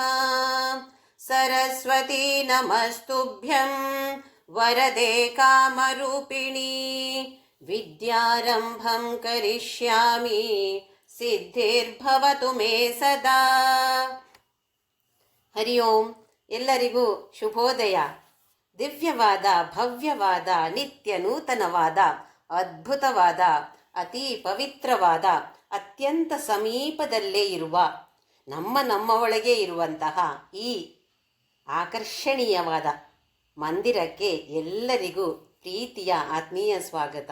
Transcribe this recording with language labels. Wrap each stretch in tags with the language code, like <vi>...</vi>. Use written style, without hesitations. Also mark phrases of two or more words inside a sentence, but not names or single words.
<sa>सरस्वती नमस्तुभ्यं वरदे कामरूपिणी विद्यारम्भं करिष्यामि सिद्धिर्भवतु मे सदा। ಹರಿ ಓಂ.</sa> <kn>ಎಲ್ಲರಿಗೂ ಶುಭೋದಯ. ದಿವ್ಯವಾದ, ಭವ್ಯವಾದ, ನಿತ್ಯ ನೂತನವಾದ, ಅದ್ಭುತವಾದ, ಅತಿ ಪವಿತ್ರವಾದ, ಅತ್ಯಂತ ಸಮೀಪದಲ್ಲೇ ಇರುವ ನಮ್ಮ ಒಳಗೆ ಇರುವಂತಹ ಈ ಆಕರ್ಷಣೀಯವಾದ ಮಂದಿರಕ್ಕೆ ಎಲ್ಲರಿಗೂ ಪ್ರೀತಿಯ ಆತ್ಮೀಯ ಸ್ವಾಗತ.</kn>